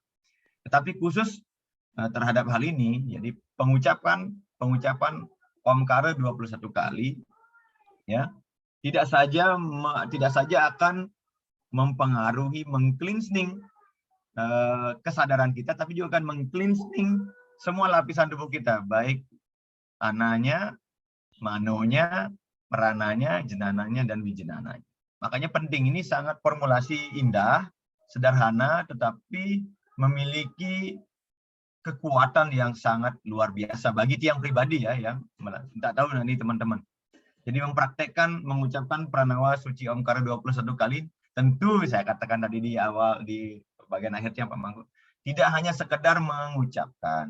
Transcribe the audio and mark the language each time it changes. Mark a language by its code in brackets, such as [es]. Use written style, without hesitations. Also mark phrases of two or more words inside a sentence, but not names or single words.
[id] Tetapi khusus terhadap hal ini, jadi pengucapan Omkara 21 kali, ya, tidak saja akan mempengaruhi, meng-cleansing kesadaran kita, tapi juga akan meng-cleansing semua lapisan tubuh kita, baik ananya, manonya, perananya, jenananya, dan wijenananya. Makanya penting, ini sangat formulasi indah, sederhana, tetapi memiliki kekuatan yang sangat luar biasa bagi tiang pribadi ya, yang tidak tahu nanti teman-teman. Jadi mempraktekkan, mengucapkan pranawa suci Omkara 21 kali, tentu saya katakan tadi di awal, di bagian akhirnya Pak Mangku, tidak hanya sekedar mengucapkan.